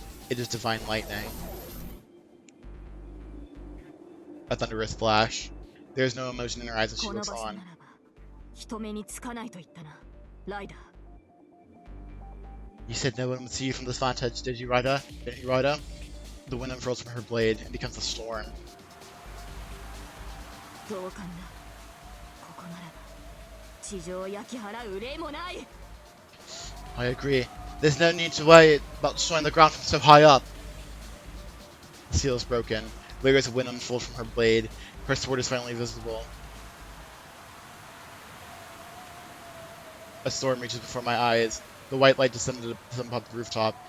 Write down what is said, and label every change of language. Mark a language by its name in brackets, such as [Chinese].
[English] It is divine lightning. A thunderous flash. There is no emotion in her eyes as she looks on. [Japanese] 人目につかないと言ったな、ライダー。 [English] You said no one would see you from this vantage, did you, Ryder? Didn't you, Ryder? The wind unfurls from her blade and becomes a storm. [Japanese] 同感だ。ここならば地上を焼き払う例もない。 [English] I agree. There's no need to worry about destroying the ground from so high up. The seal is broken. Layers of wind unfold from her blade. Her sword is finally visible. A storm reaches before my eyes. The white light descended above the rooftop.